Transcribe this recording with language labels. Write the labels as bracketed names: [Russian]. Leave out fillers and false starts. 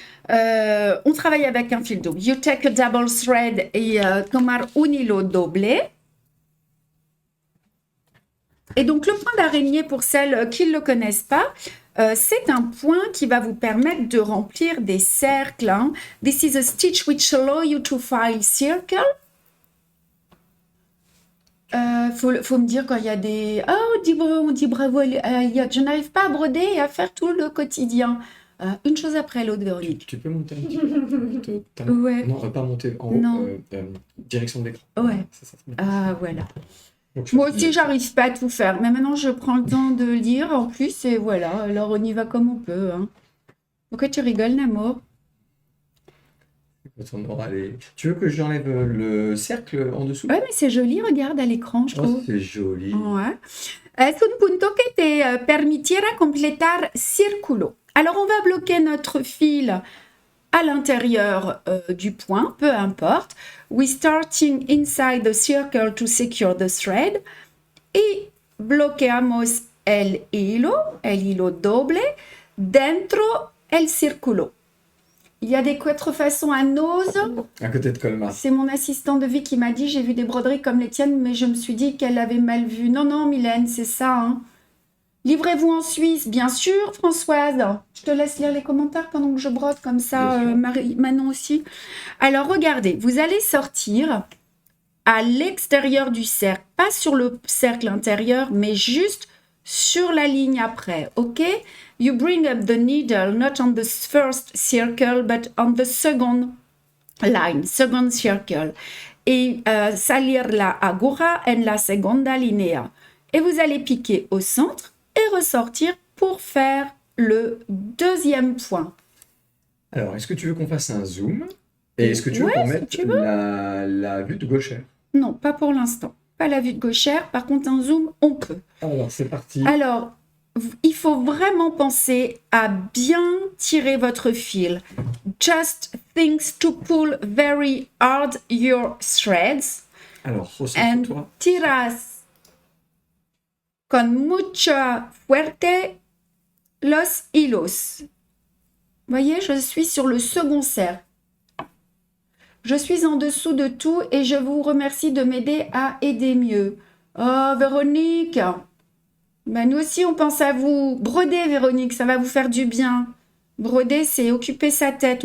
[French] On travaille avec un fil double. [English] You take a double thread [French] et [Spanish] tomar un hilo doble. [French] Et donc, le point d'araignée, pour celles qui ne le connaissent pas, c'est un point qui va vous permettre de remplir des cercles. Hein. [English] This is a stitch which allow you to file circle. [French] Faut me dire quand il y a des... Oh, on dit bravo, je n'arrive pas à broder et à faire tout le quotidien. Une chose après l'autre, Véronique. Tu peux monter un petit peu Ouais. Non, pas monter en Non. haut, direction de l'écran. Ouais. Ça. Ah, voilà. Donc, Moi aussi, j'arrive pas à tout faire. Mais maintenant, je prends le temps de lire en plus et voilà. Alors, on y va comme on peut. Hein. Pourquoi tu rigoles, Namo? On aura Tu veux que j'enlève le cercle en dessous? Ouais, mais c'est joli, regarde à l'écran, je Oh, trouve. c'est joli. Ouais. [Spanish] Es un punto que te permitiera completar círculo. [French] Alors, on va bloquer notre fil à l'intérieur du point, peu importe. [English] We starting inside the circle to secure the thread. [Spanish] Y bloqueamos el hilo doble, dentro el círculo. [French] Il y a des contrefaçons à nose. À côté de Colmar. C'est mon assistant de vie qui m'a dit, j'ai vu des broderies comme les tiennes, mais je me suis dit qu'elle avait mal vu. Non, non, Mylène, c'est ça. Hein. Livrez-vous en Suisse, bien sûr, Françoise. Je te laisse lire les commentaires pendant que je brode comme ça, Manon aussi. Alors, regardez, vous allez sortir à l'extérieur du cercle, pas sur le cercle intérieur, mais juste sur la ligne après, ok? [English] You bring up the needle not on the first circle, but on the second line, second circle. [Spanish] Et salir la aguja en la segunda línea. [French] Et vous allez piquer au centre et ressortir pour faire le deuxième point. Alors, est-ce que tu veux qu'on fasse un zoom? Et est-ce que tu veux qu'on mette la vue de gauchère? Non, pas pour l'instant. Pas la vue de gauchère. Par contre, un zoom, on peut. Alors, c'est parti. Alors, il faut vraiment penser à bien tirer votre fil. [English] Just think to pull very hard your threads. [French] Alors, [English] And [French] ressens-toi. [Spanish] tiras con mucha fuerte los hilos. [French] Voyez, je suis sur le second cercle. Je suis en dessous de tout et je vous remercie de m'aider à aider mieux. Oh, Véronique, ben, nous aussi on pense à vous. Brodez, Véronique, ça va vous faire du bien. Broder, c'est occuper sa tête.